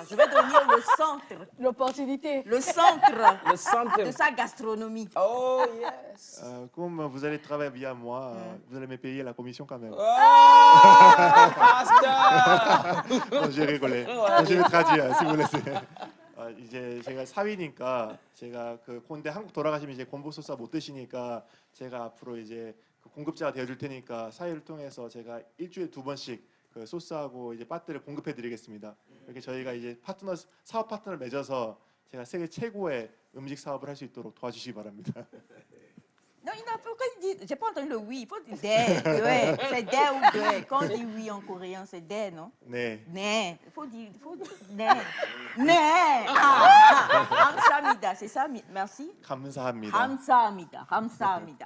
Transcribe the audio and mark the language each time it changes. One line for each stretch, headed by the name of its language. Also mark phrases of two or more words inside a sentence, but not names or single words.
French: Je vais devenir le centre. L'opportunité. Le centre de sa gastronomie.
English: Oh, yes.
French: Comme vous allez travailler via moi, vous allez me payer la commission quand même. Pasteur! j'ai rigolé. Je vais traduire, si vous laissez.
Korean: 이제 제가 사위니까 제가 그 근데 한국 돌아가시면 이제 곰보 소스 못 드시니까 제가 앞으로 이제 그 공급자가 되어줄 테니까 사위를 통해서 제가 일주일에 2번씩 그 소스하고 이제 빠뜨를 공급해드리겠습니다. 이렇게 저희가 이제 사업 파트너를 맺어서 제가 세계 최고의 음식 사업을 할 수 있도록 도와주시기 바랍니다.
French: Non, il n'a pas dit. J'ai pas entendu le oui. Il faut dire dé. C'est dé ou dé. Quand on dit oui en coréen, c'est dé, non?
Korean: 네.
French: Né. Il faut dire né. Né. Hamsamida, c'est ça? Merci.
Korean: 감사합니다.
French: Hamsamida. Hamsamida.